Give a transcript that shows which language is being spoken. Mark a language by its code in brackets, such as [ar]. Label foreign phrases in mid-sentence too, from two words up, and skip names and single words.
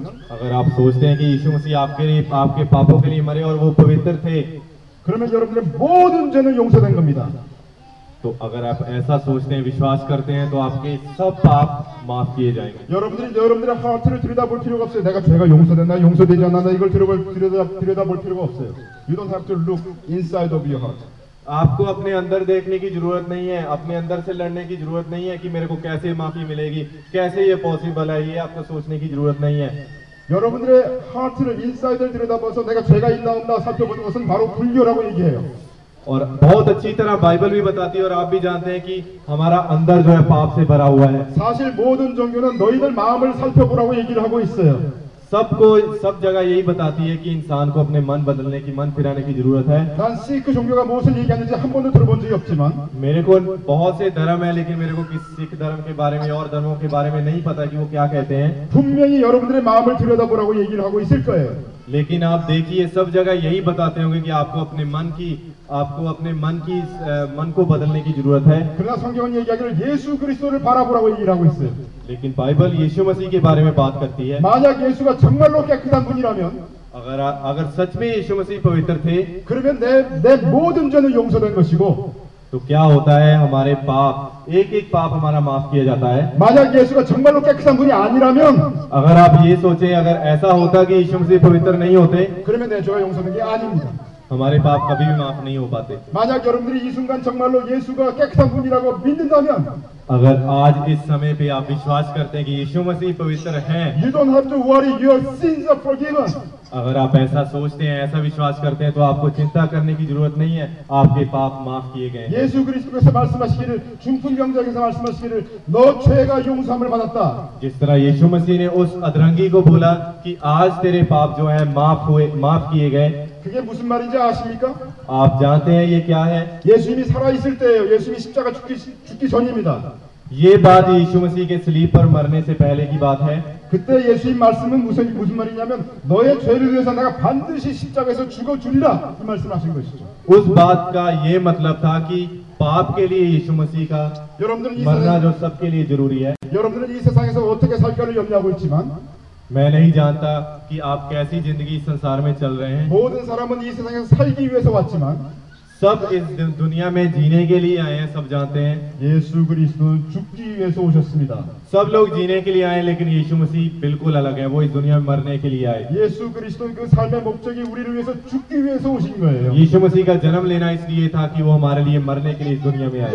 [hi] अगर आप सोचते हैं कि यीशु मसीह आपके पापों के लिए मरे और वो पवित्र थे, [ko] 그러면 여러분들의 모든 죄는 용서된 겁니다. [hi] तो अगर आप ऐसा सोचते हैं, विश्वास करते हैं, तो आपके सब पाप माफ किए जाएंगे। [ko] 여러분들의 하트를 들여다볼 필요가 없어요. 내가 죄가 용서됐나 용서되지 않았나 이걸 들여다볼 필요가 없어요. [en] You don't have to look inside of your heart. [hi] आपको अपने अंदर देखने की जरूरत नहीं है, अपने अंदर से लड़ने की जरूरत नहीं है कि मेरे को कैसे माफी मिलेगी, कैसे ये पॉसिबल है, ये आपको सोचने की जरूरत नहीं है। [ko] 여러분들의 하트를 인사이드를 들여다봐서 내가 죄가 있나 없나 살펴보는 것은 바로 불교라고 얘기해요. [hi] और बहुत अच्छी तरह बाइबल भी बताती है और आप भी जानते हैं कि हमारा अंदर जो है पाप से भरा हुआ है। [ko] 사실 모든 종교는 너희들 마음을 살펴보라고 얘기를 하고 있어요. [hi] सब जगह यही बताती है कि इंसान को अपने मन बदलने की, मन फिराने की जरूरत है। [ko] 난 시크 종교가 무엇을 얘기하는지 한 번도 들어본 적이 없지만 [hi] मेरे को बहुत से धर्म है, लेकिन मेरे को किस सिख धर्म के बारे में और धर्मों के बारे में नहीं पता कि वो क्या कहते हैं। [ko] 분명히 여러분들의 마음을 들여다보라고 얘기를 하고 있을 거예요. [hi] लेकिन आप देखिए सब जगह यही बताते होंगे कि आपको अपने मन को बदलने की जरूरत है। [ko] 그러나 성경은 얘기하기를 예수 그리스도를 바라보라고 얘기를 하고 있어요. [hi] लेकिन बाइबल यीशु मसीह के बारे में बात करती है। [ko] 만약 예수가 정말로 깨끗한 분이라면 [hi] अगर सच में यीशु मसीह पवित्र थे, [ko] 그러면 내 모든 죄는 용서된 것이고 [hi] तो क्या होता है, हमारे पाप एक एक पाप हमारा माफ किया जाता है। [ko] 만약 예수가 정말로 깨끗한 분이 아니라면 [hi] अगर आप ये सोचें, अगर ऐसा होता कि यीशु मसीह पवित्र नहीं होते, [ko] 그러면 내 죄가 용서된 게 아닙니다. [hi] हमारे पाप कभी भी माफ नहीं हो पाते। [ko] 만약 여러분들이 이 순간 정말로 예수가 깨끗한 분이라고 믿는다면 [hi] अगर आज इस समय पे आप विश्वास करते हैं कि यीशु मसीह पवित्र हैं, [en] You don't have to worry, your sins are forgiven. [hi] अगर आप ऐसा सोचते हैं, ऐसा विश्वास करते हैं, तो आपको चिंता करने की जरूरत नहीं है, आपके पाप माफ किए गए हैं। [ko] 예수 그리스도께서 말씀하시기를 중풍병자에게서 말씀하시기를 너 죄가 용서함을 받았다. [hi] जिस तरह यीशु मसीह ने उस अधरंगी को बोला कि आज तेरे पाप जो है माफ किए गए। [ko] 그게 무슨 말인지 아십니까? [hi] आप जानते हैं ये क्या है? [ko] 예수님이 살아 있을 때예요. 예수님이 십자가 죽기 전입니다. [hi] ये बात यीशु मसीह के सलीब पर मरने से पहले की बात है। [ko] 그때 예수님 말씀은 무슨 말이냐면 너의 죄를 위해서 내가 반드시 십자가에서 죽어주리라 이 말씀하신 것이죠. [hi] उस बात का ये मतलब था कि पाप के लिए यीशु मसीह का [ko] 여러분들은 [hi] मरना जो सबके लिए जरूरी है। [ko] 여러분들은 이 세상에서 어떻게 살까를 염려하고 있지만 [hi] मैं नहीं जानता कि आप कैसी जिंदगी इस संसार में चल रहे हैं। [ko] 모든 사람은 이 세상에서 살기 위해서 왔지만 [hi] सब इस दुनिया में जीने के लिए आए हैं, सब जानते हैं। [ko] 예수 그리스도는 죽기 위해서 오셨습니다. [hi] सब लोग जीने के लिए आए, लेकिन यीशु मसीह बिल्कुल अलग है, वो इस दुनिया में मरने के लिए आए। [ko] 예수 그리스도는 그 삶의 목적이 우리를 위해서 죽기 위해서 오신 거예요. [hi] यीशु मसीह का जन्म लेना इसलिए था कि वो हमारे लिए मरने के लिए इस दुनिया में आए।